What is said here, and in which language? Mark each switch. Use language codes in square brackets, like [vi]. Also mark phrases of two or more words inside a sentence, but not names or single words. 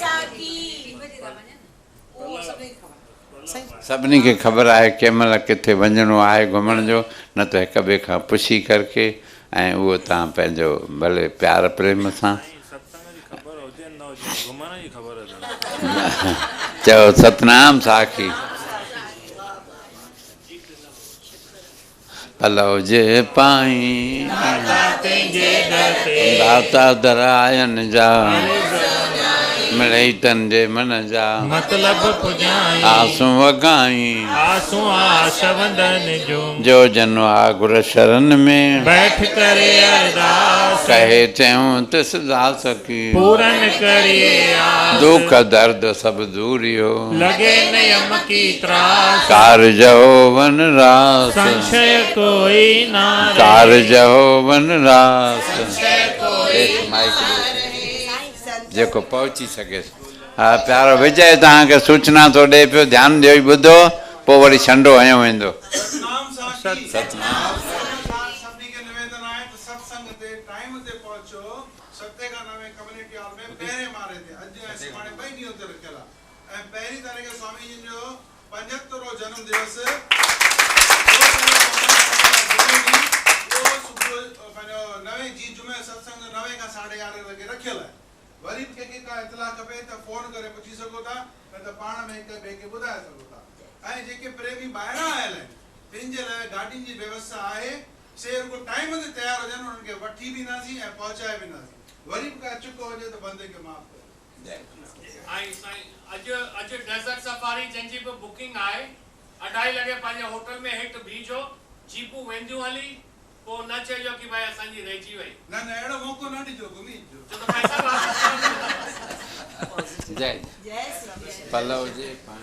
[sd] सभिनी खे ख़बर आहे कंहिं महिल किथे वञिणो आहे घुमण जो, न त हिक ॿिए खां पुछी करके, ऐं उहो तव्हां पंहिंजो भले प्यार प्रेम सां। सत्संग जी ख़बर हुजे न हुजे, घुमण जी ख़बर चओ सतनाम साखी पलव जे पाई दाता दरायन जा मिलई तन जे मन जा मतलब पुजाई आंसू वगाई आंसू आस वंदन [hi] जो जनो आगुर शरण में बैठ करे अरदास कहे चऊं तिस दास की पूरन करिए आस दुख दर्द सब दूरियो लगे नियम की त्रास कारजो वन रास संशय कोई ना रहे। [sd] कारजो वन रास एक माइक जेको पहुची सके। हा प्यारो विजय तव्हांखे सूचना थो ॾे पियो ध्यानु ॾियो ॿुधो पोइ वरी छंडो हयो वेंदो। सतनाम सभी के निवेदन आए तो सत्संग ते टाइम ते पहुंचो 7 खां 9 [en] community hall [sd] में पहिरें मारे ते अॼु ऐं सुभाणे 2 ॾींहं ते रखियल आहे ऐं पहिरीं तारीख़ स्वामी जी जो 75 जन्म दिवस पंहिंजो 9 जी जुमे सत्संग 9 खां 11:30 लॻे रखियल आहे। वरी बि कंहिंखे का इतला खपे त फोन करे पुछी सघो था न त पाण में हिक ॿिए खे ॿुधाए सघो था। ऐं जेके प्रेमी ॿाहिरां आयल आहिनि पंहिंजे लाइ गाॾियुनि जी व्यवस्था आहे से रुगो टाइम ते तयार हुजनि उन्हनि खे वठी बि नासीं ऐं पहुचाए बि नासीं। वरी बि का चुको हुजे त बंदे खे माफ़ कयो। अॼु [en] desert safari [sd] जंहिंजी बि बुकिंग आहे 2:30 लॻे पंहिंजे होटल में हेठि बीहजो जीपूं वेंदियूं हली पोइ न चइजो कि भाई असांजी रहिजी वई न न अहिड़ो मौक़ो न ॾिजो घुमी अचिजो। छो त पैसा वापस जय पलव जे पाई